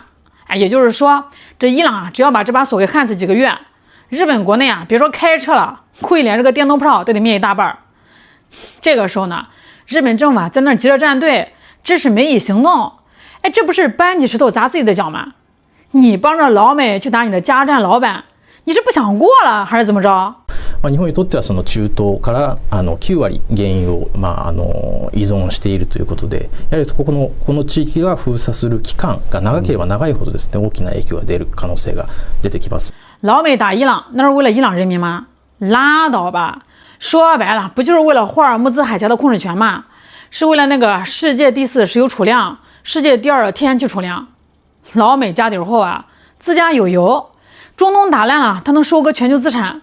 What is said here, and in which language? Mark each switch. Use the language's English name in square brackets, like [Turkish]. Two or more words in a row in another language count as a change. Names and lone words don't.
[Chinese] 哎，也就是说，这伊朗啊，只要把这把锁给焊死几个月，日本国内啊，别说开车了，库一连这个电动炮都得灭一大半。这个时候呢，日本政府啊在那急着站队支持美伊行动，哎，这不是搬起石頭砸自己的脚吗？你帮着老美去打你的加油站老板，你是不想过了还是怎么着？ [Japanese] 日本にとってはその中東から9割原油を依存しているということで、やはりこの地域が封鎖する期間が長ければ長いほどですね、大きな影響が出る可能性が出てきます。 [Chinese] 老美打伊朗，那是为了伊朗人民吗？拉倒吧！说白了，不就是为了霍尔木兹海峡的控制权吗？是为了那个世界第4石油储量，世界第2的天然气储量。老美家底厚啊，自家有油，中东打烂了，他能收割全球资产。